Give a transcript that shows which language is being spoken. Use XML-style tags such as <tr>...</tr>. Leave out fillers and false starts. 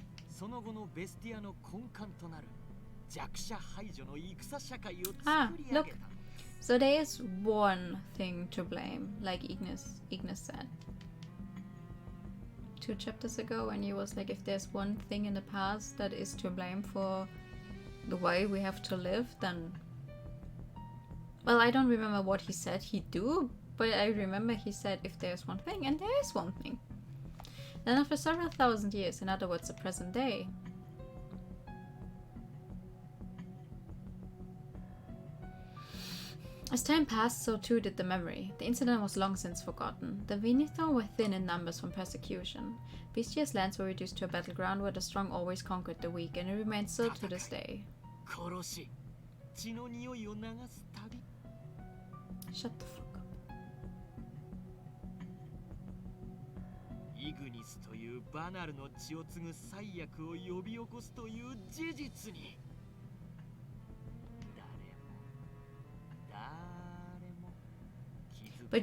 <ja>その後のベスティアの根幹となる弱者排除の戦社会を</ja> <en>Ah,</en> <ja>作り上</ja> <en>look.</en> <ja>げた。</ja> <en>So there is one thing to blame, like Ignis said 2 chapters ago, and he was like, if there's one thing in the past that is to blame for the way we have to live, then... Well, I don't remember what he said he'd do, but I remember he said if there's one thing, and there is one thing. Then after several thousand years, in other words the present day, as time passed, so too did the memory. The incident was long since forgotten. The Venator were thin in numbers from persecution. Bestia's lands were reduced to a battleground where the strong always conquered the weak, and it remains so to this day.</en> <ja>殺し、血の匂いを流す旅。</ja> <en>Shut the fuck up.</en> <ja>イグニスというバナルの血を継ぐ災厄を呼び起こすという事実に誰も気づかない。</ja>